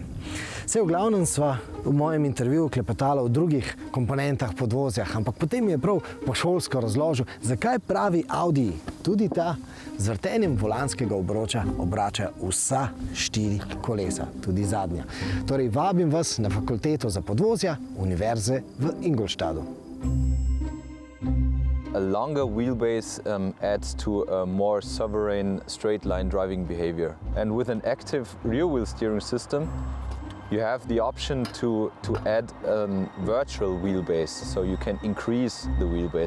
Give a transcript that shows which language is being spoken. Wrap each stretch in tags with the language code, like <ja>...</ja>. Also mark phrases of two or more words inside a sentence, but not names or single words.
<sl>Saj v glavnem sva v mojem intervjuju klepetala o drugih komponentah podvozjah, ampak potem mi je prav pošolsko razložil, zakaj pravi Audi, tudi ta z vrtenjem volanskega obroča obrača vsa 4 kolesa, tudi zadnja. Torej vabim vas na fakulteto za podvozja Univerze v Ingolstadtu.</sl> <en>A longer wheelbase adds to a more sovereign straight-line driving behavior. And with an active rear-wheel steering system, you have the option to add a virtual wheelbase, so you can increase the wheelbase.</en>